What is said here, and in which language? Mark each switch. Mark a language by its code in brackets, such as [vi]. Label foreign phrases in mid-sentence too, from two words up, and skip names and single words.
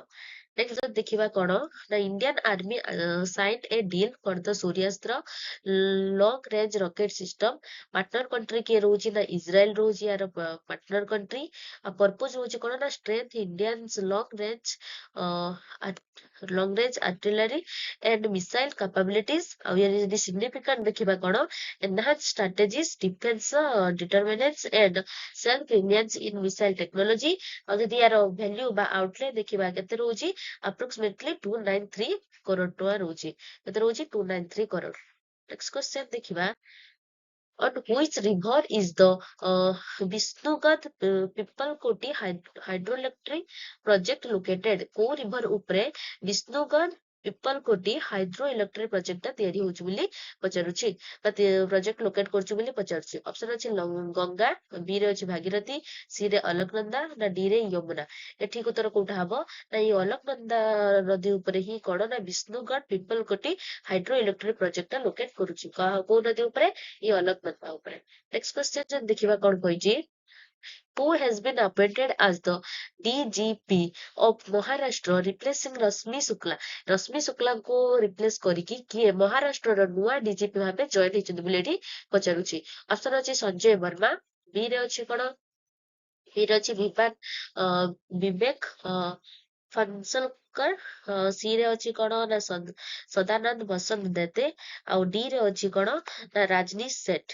[or] ନେକ୍ସଟ ଦେଖିବା କଣ ନା [en] Indian Army sign a deal for the Suryastra long range rocket system. partner country [or] କିଏ ରହୁଛି ନା ଇସ୍ରାଏଲ ରହୁଛି ୟାର [en] partner country. [or] ଆଉ ପର୍ପୋଜ ହଉଛି କଣ ନା [en] strength Indian's long range artillery and missile capabilities. [or] ଆଉ ୟାର ଯଦି [en] significant [or] ଦେଖିବା କଣ [en] enhanced strategies, defense determinants and self reliance in missile technology। [or] ଆଉ ଯଦି ୟାର value ବା outlay ଦେଖିବା କେତେ ରହୁଛି? approximately 293 crore ଟଙ୍କା ରହୁଛି। କେତେ ରହୁଛି? 293 crore। [en] next question [or] ଦେଖିବା। [en] On which river is the Vishnugad Pipalkoti hydroelectric project located? [or] କୋଉ river ଉପରେ ବିଷ୍ଣୁଗଡ଼ ପିପଲକୋଟି ହାଇଡ୍ରୋ ଇଲେକ୍ଟ୍ରିକ ପ୍ରୋଜେକ୍ଟ ଟା ତିଆରି ହଉଛି ବୋଲି ପଚାରୁଛି ବା [en] project locate [or] କରୁଛି ବୋଲି ପଚାରୁଛି। ଅପସନ ଅଛି ଗଙ୍ଗା, ବି ରେ ଅଛି ଭାଗୀରଥୀ, ସି ରେ ଅଲକନନ୍ଦା, ନା ଡି ରେ ଯମୁନା। ଏଠିକ ଉତ୍ତର କୋଉଟା ହବ ନା ଏଇ ଅଲକନନ୍ଦା ନଦୀ ଉପରେ ହିଁ କଣ ନା ବିଷ୍ଣୁଗଡ଼ ପିପଲକୋଟି ହାଇଡ୍ରୋ ଇଲେକ୍ଟ୍ରିକ ପ୍ରୋଜେକ୍ଟ ଟା ଲୋକେଟ କରୁଛି। କୋଉ ନଦୀ ଉପରେ? ଏଇ ଅଲକନନ୍ଦା ଉପରେ। [en] next question [or] ଦେଖିବା କଣ କହିଛି। [en] Who has been appointed as the DGP of Maharashtra replacing Rashmi Shukla? [or] ରଶ୍ମି ଶୁକ୍ଲାଙ୍କୁ ରିପ୍ଲେସ କରିକି କିଏ ମହାରାଷ୍ଟ୍ରର ନୂଆ ଡିଜିପି ଭାବେ ଜଏନ ହେଇଛନ୍ତି ବୋଲି ଏଠି ପଚାରୁଛି। ଅପସନ ଅଛି ସଞ୍ଜୟ ବର୍ମା, ବି ରେ ଅଛି କଣ ବି ରେ ଅଛି ବିବେକ ଫନସଲକର, ସି ରେ ଅଛି କଣ ନା ସଦାନନ୍ଦ ବସନ୍ତ ଦେତେ, ଆଉ ଡି ରେ ଅଛି କଣ ନା ରାଜନୀଶ ସେଠ।